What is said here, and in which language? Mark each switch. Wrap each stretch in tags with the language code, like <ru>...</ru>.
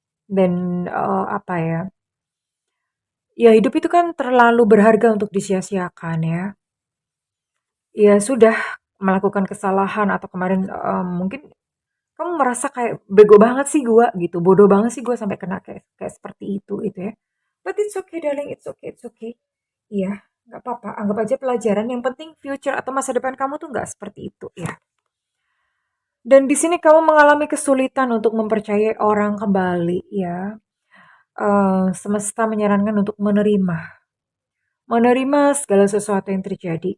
<id>Dan apa ya? Ya hidup itu kan terlalu berharga untuk disia-siakan ya. Ya sudah melakukan kesalahan atau kemarin mungkin kamu merasa kayak bego banget sih gua gitu, bodoh banget sih gua sampai kena kayak kayak seperti itu ya.</id> <en>But it's okay darling, it's okay, it's okay.</en> <id>Iya, nggak apa-apa. Anggap aja pelajaran. Yang penting future atau masa depan kamu tuh nggak seperti itu ya. Dan di sini kamu mengalami kesulitan untuk mempercayai orang kembali ya. Semesta menyarankan untuk menerima. Menerima segala sesuatu yang terjadi.</id>